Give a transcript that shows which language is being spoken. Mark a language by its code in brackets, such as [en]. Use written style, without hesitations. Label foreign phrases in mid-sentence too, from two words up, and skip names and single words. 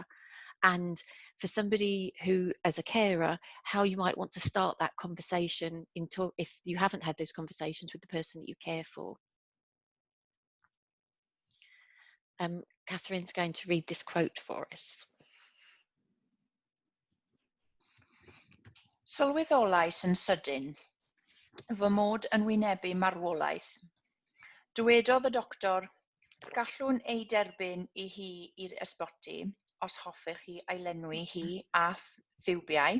[en] And for somebody who, as a carer, how you might want to start that conversation if you haven't had those conversations with the person that you care for. Catherine's going to read this quote for us. [cy] Sylweddolais yn sydyn fy mod yn wynebu marwolaeth. Dywedodd y doctor, gallwn ei derbyn i hi i'r ysbyty os hoffech chi ei lenwi hi a thiwbiau.